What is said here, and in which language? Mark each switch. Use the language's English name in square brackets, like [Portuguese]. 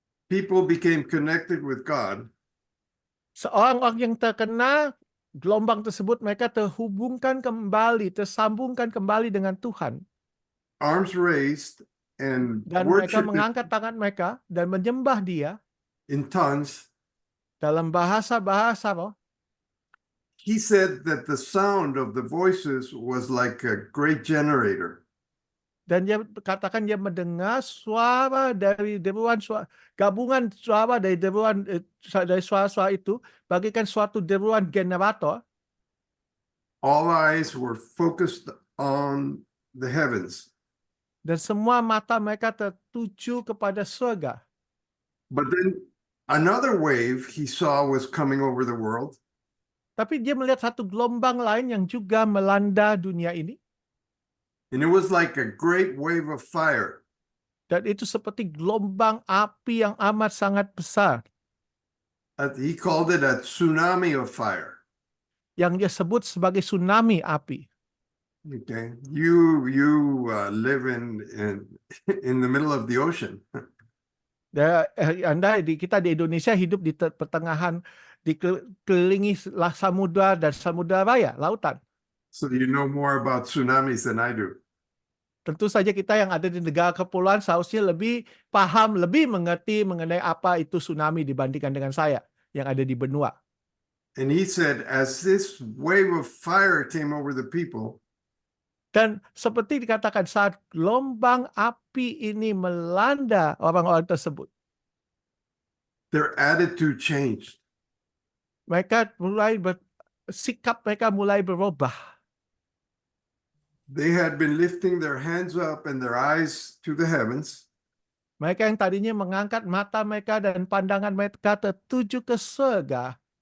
[English] people became connected with God. [Indonesian] seorang-orang yang terkena gelombang tersebut, mereka tersambungkan kembali dengan Tuhan. [English] Arms raised and [Indonesian] Dan mereka [English] worshiping [Indonesian] mengangkat tangan mereka dan menyembah Dia [English] in tongues. [Indonesian] dalam bahasa-bahasa roh. [English] He said that the sound of the voices was like a great generator. [Indonesian] Dan dia katakan dia mendengar suara dari deruan gabungan suara dari deruan dari suara-suara itu bagaikan suatu deruan generator. [English] All eyes were focused on the heavens. [Indonesian] Dan semua mata mereka tertuju kepada surga. [English] But then another wave he saw was coming over the world. [Indonesian] Tapi dia melihat satu gelombang lain yang juga melanda dunia ini. [English] And it was like a great wave of fire. [Indonesian] Dan itu seperti gelombang api yang amat sangat besar. [English] He called it a tsunami of fire. [Indonesian] Yang dia sebut sebagai tsunami api. [English] Okay, you live in the middle of the ocean. [Indonesian] Kita di Indonesia hidup di pertengahan, dikelilingi samudra dan samudra raya, lautan. [English] So you know more about tsunamis than I do. [Indonesian] Tentu saja kita yang ada di negara kepulauan seharusnya lebih paham, lebih mengerti mengenai apa itu tsunami dibandingkan dengan saya yang ada di benua. [English] And he said, as this wave of fire came over the people, [Indonesian] dan seperti dikatakan saat gelombang api ini melanda orang-orang tersebut, [English] their attitude changed. [Indonesian] Mereka sikap mereka mulai berubah. [English] They had been lifting their hands up and their eyes to the heavens. [Indonesian] Mereka yang tadinya mengangkat mata mereka dan pandangan mereka tertuju ke surga.